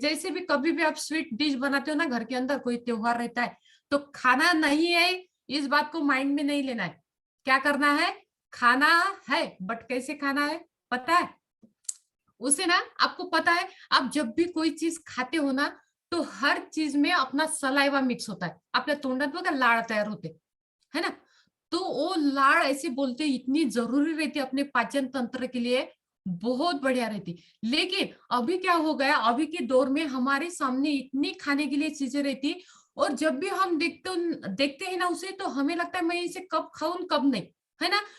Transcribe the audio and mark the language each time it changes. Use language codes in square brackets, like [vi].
[hi] जैसे भी कभी भी आप स्वीट डिश बनाते हो ना, घर के अंदर कोई त्योहार रहता है, तो खाना नहीं है इस बात को माइंड में नहीं लेना है. क्या करना है? खाना है, बट कैसे खाना है पता है? उसे ना, आपको पता है, आप जब भी कोई चीज खाते हो ना, तो हर चीज में अपना सलाइवा मिक्स होता है. [mr] आपल्या तोंडात बघा लाळ तयार होते, है ना. [hi] तो वो लाड़ ऐसे बोलते इतनी जरूरी रहती है अपने पाचन तंत्र के लिए, बहुत बढ़िया रहती. लेकिन अभी क्या हो गया, अभी के दौर में हमारे सामने इतनी खाने के लिए चीजें रहती, और जब भी हम देखते हैं ना उसे, तो हमें लगता है मैं इसे कब खाऊं कब नहीं, है ना।